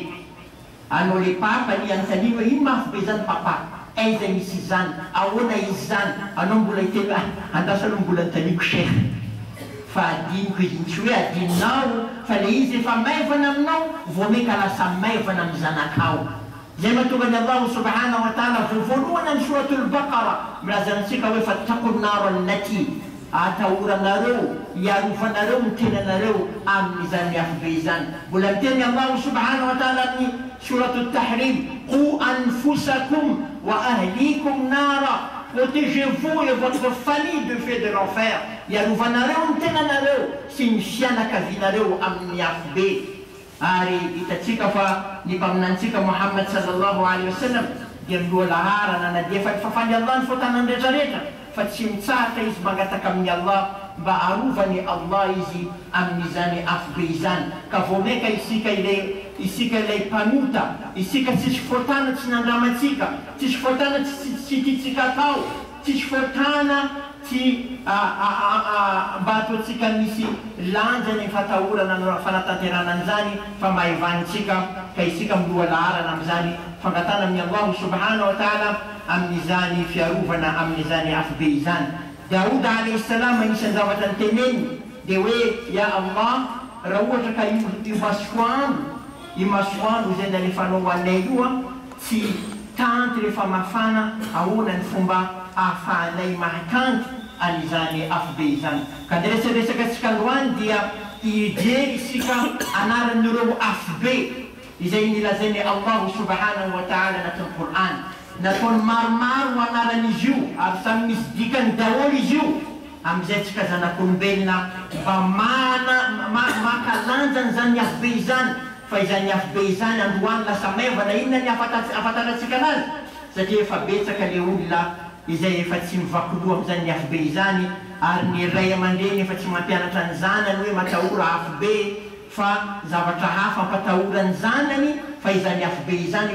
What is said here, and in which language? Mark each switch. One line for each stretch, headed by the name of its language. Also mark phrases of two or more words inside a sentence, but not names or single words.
Malagasy: Anao le papa ny anontany hoe ino afo be izany papa, aiza misy izany, ahoana izy zany, anao mbola hiteny andasa anao mbola notaniko shekh, fa adiniko izy, tsy hoe adininao fa le izy efa maivana aminao vao meka lasa maivana amin'ny zanakao. Zay mahatonga ny Allah
Arabic: سبحانه وتعالى
Malagasy: voalohany amin'ny suratul Baqara milaza antsika hoe
Arabic: فاتقوا النار التي,
Malagasy: atahoranareo, iarovanareo ny tenanareo amin'izany afo be izany. Mbola miteny Allah
Arabic: سبحانه وتعالى
Malagasy: amin'ny suratul Tahrim,
Arabic: قوا أنفسكم وأهليكم نارا,
French: protégez-vous et votre famille du feu de l'enfer.
Malagasy: Iarovanareo ny tenanareo sy ny fianakavinareo amin'ny afo be. Ary hitatsika fa ny mpaminantsika Muhammad
Arabic: صلى الله عليه وسلم
Malagasy: dia miloha laharana na dia fafaly Allah ny fotanany rehetrarehetra, fa tsy mitsahatra izy mangataka amin'ny Allah mba arovany Allah izy amin'izany afo be izany. Ka vao meka isika ilay mpanota, isika tsisy fotana tsy nandramatsika, tsisy fotana tsy tiatsika atao, tsisy fotana tsy mba ataotsika misy lanjany fatahorana fanatanterana an'izany fa maevanitsika, ka isika miloha laharana amin'izany fangatana amin'ny Allah
Arabic: سبحانه وتعالى
Malagasy: amin'izany fiarovana amin'izany afo be izany. Daouda
Arabic: عليه السلام
Malagasy: anisan'ny zavatra nyteneny dia hoe
Arabic: يا الله,
Malagasy: raha ohatra ka io masoandro izay nalefanao anay io tsy tanty rehefa mafana, ahoana ny fomba ahafahanay mahakanty an'izany afo be izany. Ka dia resaresaka antsika loany dia hijery isika anaran'ireo afo be izay nilazainy Allah
Arabic: سبحانه وتعالى
Malagasy: anatin'ny Qur'an. Nataony maromaro anaran'izy io ary samy misy dikany daholo izy io, amin'izay tsika zanak'olombelona mba makalanja an'izany afo be izany. Fa izany afo be izany androany lasa maivana, inona ny afataratsika anazy, satria efa betsaka le olona izay efa tsy mivakoloa amin'izany afo be izany, ary ny ray aman-dreny efa tsy mampianatra ny zanany hoe matahora afo be, fa zavatra hafa ampatahora ny zanany fa izany afo be izany.